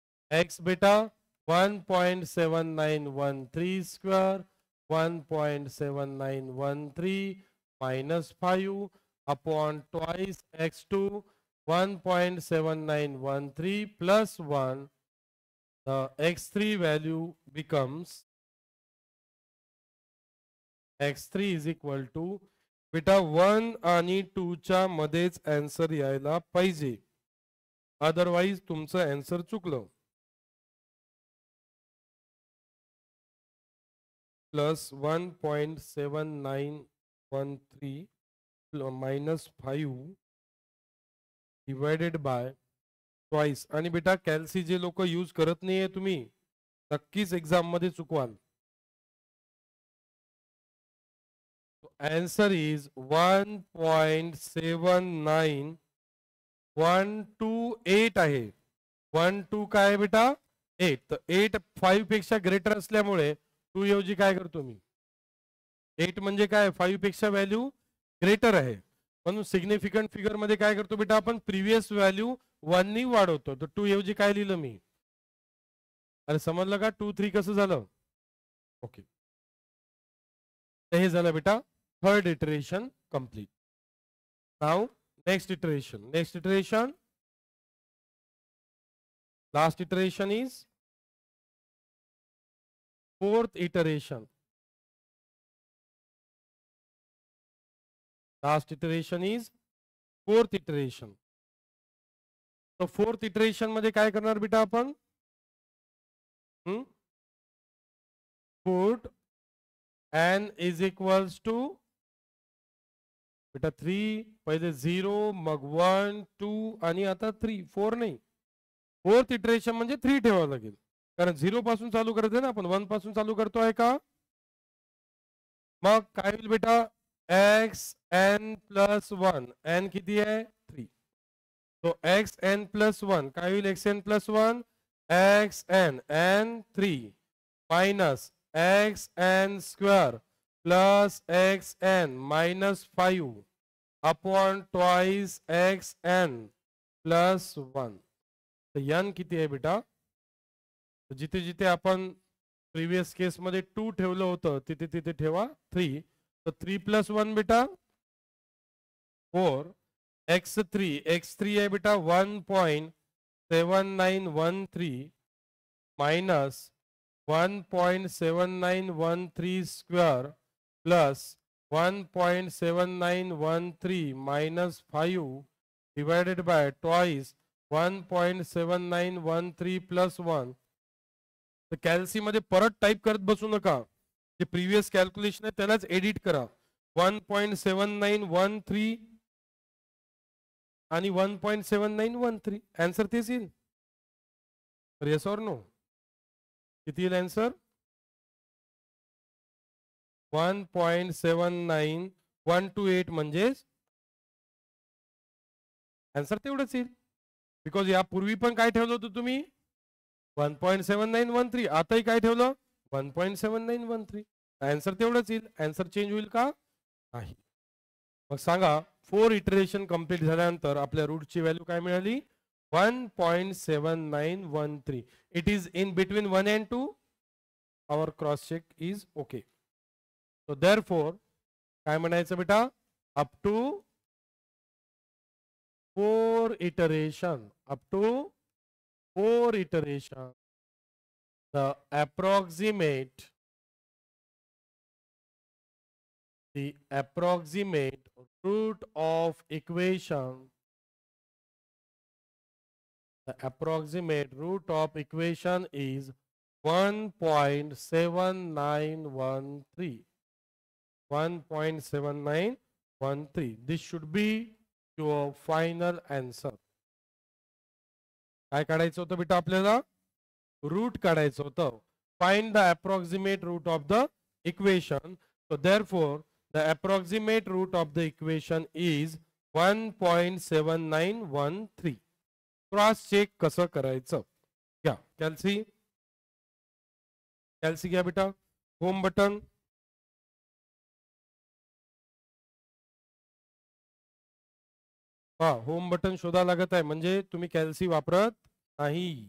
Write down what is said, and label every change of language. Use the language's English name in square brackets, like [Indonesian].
[English] x बेटा 1.7913 square 1.7913 minus 5 upon twice x2 1.7913 plus 1. The x3 value becomes x3 is equal to [Marathi] बेटा 1 आणि 2 च्या मध्येच आन्सर यायला पाहिजे, अदरवाइज तुमचं आन्सर चुकलं. [English] Plus 1.7913 minus 5 divided by twice. [Marathi] आणि बेटा कॅल्सी जे लोक यूज करत नाहीये तुम्ही नक्कीच एक्झाम मध्ये चुकवाल. [English] answer is [Marathi] 1.79128 आहे. 1 2 काय बेटा 8. तर 8 5 पेक्षा ग्रेटर असल्यामुळे 2 ऐवजी काय करतो मी, 8 म्हणजे काय 5 पेक्षा व्हॅल्यू ग्रेटर आहे, म्हणून सिग्निफिकंट फिगर मध्ये काय करतो बेटा आपण प्रीवियस व्हॅल्यू 1 नी वाढवतो. तर 2 ऐवजी काय लिहिलं मी, अरे समजलं का 2 3 कसं झालं? ओके. तर हे झालं बेटा third iteration complete. [English] Now next iteration. Next iteration, last iteration is fourth iteration. Last iteration is fourth iteration. [Marathi] तो फोर्थ इटरेशन मध्ये काय करणार बेटा आपण? [English] put n is equals to [Marathi] बेटा 3, पहिले 0, मग 1 2 आणि आता 3 4 नाही. फोर्थ इटरेशन म्हणजे 3 ठेवावं लागेल, कारण 0 पासून चालू करायचं ना आपण, 1 पासून चालू करतोय का? मग काय होईल बेटा? x n plus 1. n किती आहे? 3. तो एक्स एन प्लस 1 काय होईल? [English] X n plus 1 x n n 3 minus x n square plus x n minus 5 upon twice x n plus 1. [Marathi] तर एन किती आहे बेटा? जिथे जिथे आपण प्रिव्हियस केस मध्ये 2 ठेवलं होतं तिथे तिथे ठेवा 3. तर 3 प्लस 1 बेटा 4. [English] x3 है बेटा 1.7913 minus 1.7913 square plus 1.7913 minus 5 divided by twice 1.7913 plus 1. [Marathi] तर कॅल्सी मध्ये परत टाइप करत बसू नका, जे प्रीवियस कॅल्क्युलेशन आहे त्यालाच एडिट करा. 1.7913 आणि 1.7913 आन्सर तेच येईल. [English] Yes or no? [Marathi] किती येईल आन्सर? 1.79128 म्हणजेच आन्सर तेवढंच येईल. बिकॉज यापूर्वी पण काय ठेवलं होतं तुम्ही? 1.7913. आताही काय ठेवलं? 1.7913. आन्सर तेवढंच येईल. आन्सर चेंज होईल का? नाही. मग सांगा 4 इटरेशन कंप्लीट झाल्यानंतर आपल्या रूटची व्हॅल्यू काय मिळाली? 1.7913. [English] It is in between 1 and 2. Our cross check is okay. So therefore [Marathi] काय म्हणायचं बेटा? [English] Up to 4 iteration, up to 4 iteration the approximate root of equation, the approximate root of equation is 1.7913. 1.7913. This should be your final answer. [Marathi] काय काढायचं होतं बेटा आपल्याला? Route काढायचं होतं. [English] Find the approximate root of the equation. So therefore the approximate root of the equation is 1.7913. [Marathi] Cross check कसं करायचं? घ्या कॅल्सी, कॅल्सी घ्या बेटा. होम बटन, हा होम बटन शोधा लागत आहे म्हणजे तुम्ही कॅल्सी वापरत नाही.